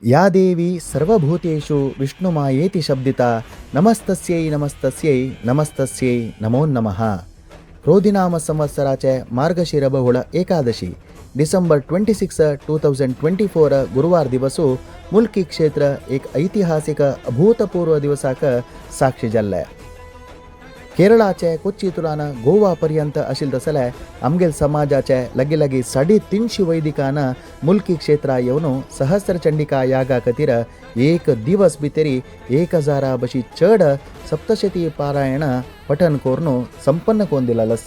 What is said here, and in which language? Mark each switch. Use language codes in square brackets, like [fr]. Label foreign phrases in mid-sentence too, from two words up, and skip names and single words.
[sa] या देवी सर्वभूतेषु विष्णुमायेति शब्दिता नमस्तस्यै नमस्तस्यै नमस्तस्यै नमो नमः. [kok] क्रोधिनाम संवत्सराचे मार्गशीर बहुळ एकादशी डिसेंबर 26, 2024 गुरुवार दिवसू मुल्की क्षेत्र एक ऐतिहासिक अभूतपूर्व दिवसाक साक्षी जाल्ले. केरळाचे कोच्चितुलान गोवा पर्यंत आशिल्ले तसले आमगेल समाजाचे लगी 350 वैदिकान मुल्की क्षेत्रा येवन सहस्रचंडिका यागा खातीर एक दिवस भितरी 1000 बशी चड सप्तशती पारायण पठन करून संपन्न करून दिलालस.